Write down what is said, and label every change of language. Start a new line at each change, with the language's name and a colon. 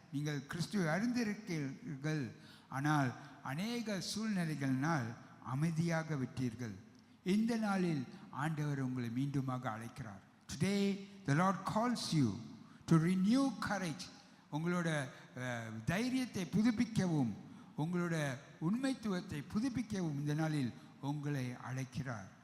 Tamil: நீங்கள் கிறிஸ்துவை அறிந்திருக்கிறீர்கள், ஆனால் அநேக சூழ்நிலைகளினால் அமைதியாக விட்டீர்கள். இந்த நாளில் ஆண்டவர் உங்களை மீண்டுமாக அழைக்கிறார்.
English: Today the Lord calls you to renew courage.
Tamil: உங்களோட தைரியத்தை புதுப்பிக்கவும் உங்களோட உண்மைத்துவத்தை புதுப்பிக்கவும் இந்த நாளில் உங்களை அழைக்கிறார்.